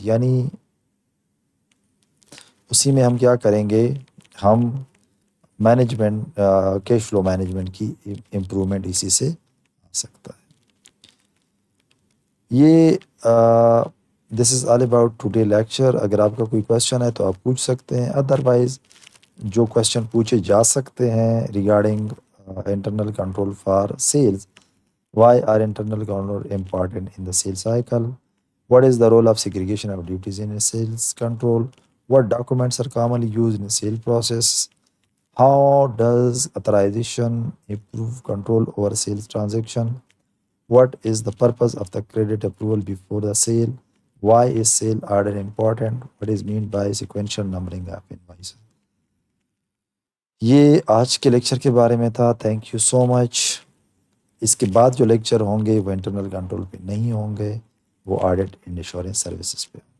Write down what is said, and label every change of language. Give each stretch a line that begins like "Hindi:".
Urdu: یعنی اسی میں ہم کیا کریں گے، ہم مینجمنٹ کیش فلو مینجمنٹ کی امپرومنٹ اسی سے آ سکتا ہے. یہ
English: This is all about today lecture.
Urdu: اگر آپ کا کوئی کویشچن ہے تو آپ پوچھ سکتے ہیں، ادروائز جو کویشچن پوچھے جا سکتے ہیں regarding internal control for sales.
English: Why are internal control important in the sale cycle? What is the role of segregation of duties in a sales control? What documents are commonly used in a sale process? How does authorization improve control over sales transaction? What is the purpose of the credit approval before the sale? Why is sale order important? What is meant by sequential numbering of invoices?
Urdu: یہ آج کے lecture کے بارے میں تھا.
English: Thank you so much.
Urdu: اس کے بعد جو لیکچر ہوں گے وہ انٹرنل کنٹرول پہ نہیں ہوں گے، وہ آڈٹ اینڈ ایشورنس سروسز پہ.